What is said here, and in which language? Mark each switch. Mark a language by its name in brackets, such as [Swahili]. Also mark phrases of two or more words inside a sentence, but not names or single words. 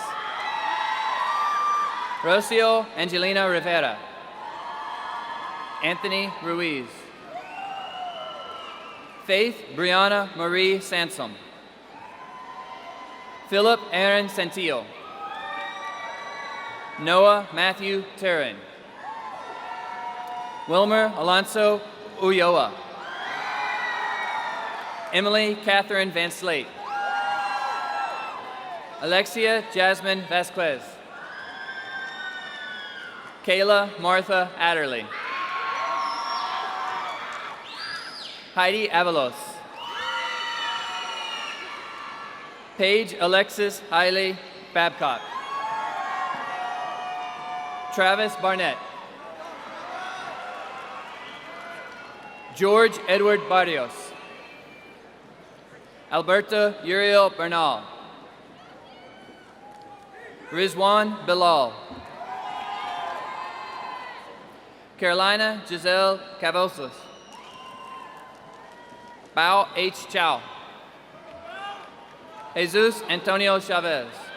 [English] Rocio Angelina Rivera. Anthony Ruiz. Faith Brianna Marie Sansom. Philip Aaron Santillo. Noah Matthew Terran. Wilmer Alonso Ulloa. Emily Catherine Van Slate. Alexia Jasmine Vasquez. Kayla Martha Adderley. Heidi Avalos. Paige Alexis Hiley Babcock. Travis Barnett. George Edward Barrios. Alberto Uriel Bernal. Rizwan Bilal. Carolina Giselle Cavosas. Bao H. Chow. Jesus Antonio Chavez.